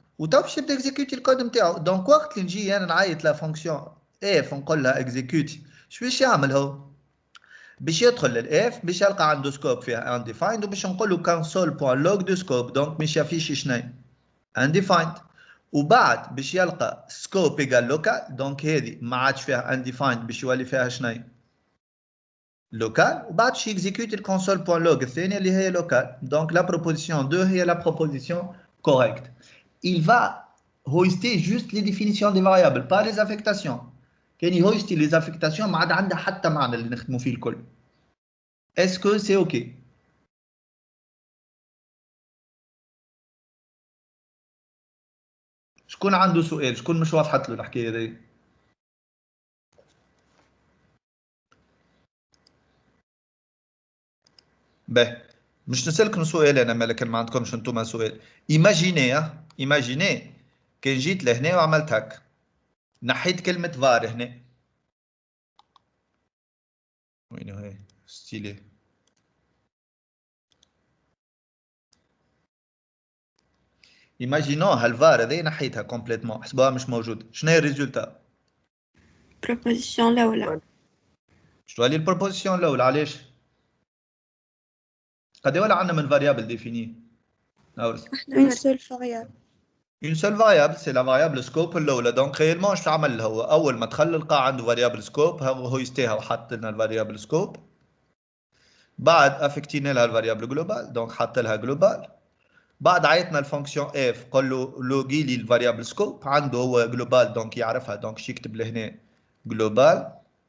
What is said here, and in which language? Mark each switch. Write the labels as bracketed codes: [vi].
[ar] وتوا باش يبدا اكزيكيوتي الكود نتاعو. دونك وقت اللي نجي أنا نعيط لا فونكسيون f ونقول لها اكزيكيوتي شو باش يعمل هو؟ باش يدخل للاف باش يلقى عنده سكوب فيها undefined وباش نقول له console.log دو سكوب دونك باش يفيش شنو undefined. وبعد باش يلقى سكوب ايكال لوكال دونك هذه ما عادش فيها undefined باش يولي فيها شنو لوكال. وبعد باش يكزيكيوت الكونسول.log الثانيه اللي هي لوكال. دونك لا بروبوزيسيون 2 هي لا بروبوزيسيون كوريكت. [fr] il va hoster juste les définitions des variables pas les affectations. [ar] كان يهوستي لي زافيكتاسيون ما عاد عندها حتى معنى اللي نخدموا فيه الكل. اسكو سي اوكي؟ شكون عنده سؤال؟ شكون مش واضحت له الحكايه هذه؟ باهي مش نسألكم سؤال انا مالك ما عندكمش انتم سؤال. ايماجيني كان جيت لهنا وعملت هكا نحيت كلمة var هنا. وين هي؟ ستيلي. ايماجينو هالفار هذه نحيتها كومبليتمون حسبوها مش موجودة. شنو هي الريزولتا؟ proposition الأولى. شنو هي البروبوزيسيون الأولى علاش؟ قد ولا عندنا من فاريابل ديفيني؟ [fr] une seule variable. Une seule variable, c'est la variable scope الأولى. donc réellement [ar] ايش عمل هو؟ أول ما دخل لقى عنده variable scope هو يستيها وحط لنا الفاريابل scope. بعد افكتينا لها الفاريابل جلوبال دونك حط لها جلوبال. بعد عيطنا الفونكسيون اف قال له لوغي لي الفاريابل سكوب عنده هو جلوبال دونك يعرفها دونك يكتب لهنا جلوبال.